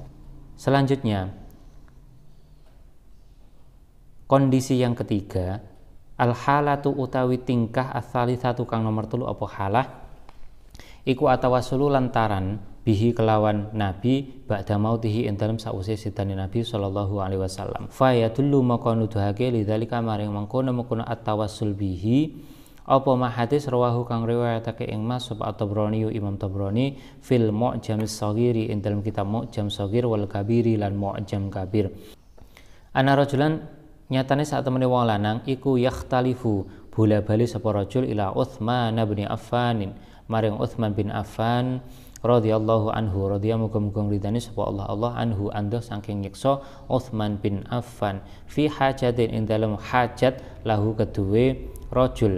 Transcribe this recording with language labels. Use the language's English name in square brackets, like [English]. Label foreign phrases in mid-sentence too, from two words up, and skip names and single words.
[Indonesian] Selanjutnya kondisi yang ketiga, [Arabic] al-halatu [Javanese] utawi tingkah as-salisatu kang nomor 3 apa halah iku [Arabic] atawassulu lantaran bihi [Javanese] kelawan Nabi [Arabic] ba'da mautihi [Javanese] ing dalem sause sidane Nabi [Arabic] sallallahu alaihi wasallam. Fa yadullu [Javanese] maka nuduhake lidzalika maring mengkono-mengkono [Arabic] at-tawassul bihi apa ma hadis rawahu [Javanese] kang riwayatake ing Mas sapa At-Tabrani Imam Tabrani [Arabic] fil Mu'jam as-Shaghiri [Javanese] ing dalem kitab Mu'jam Shaghir [Arabic] wal Kabiri [Javanese] lan Mu'jam Kabir. [Arabic] Ana rajulan [Javanese] nyatane sak temene wong lanang iku yakhtalifu bola-bali sapa rajul ila Utsman bin Affan maring Utsman bin Affan [Arabic] radhiyallahu anhu, radhiyallahu [Javanese] muga-muga ridani sapa Allah anhu ando saking nyiksa Utsman bin Affan [Arabic] fi hajatin [Javanese] ing dalem hajat lahu keduwe rajul.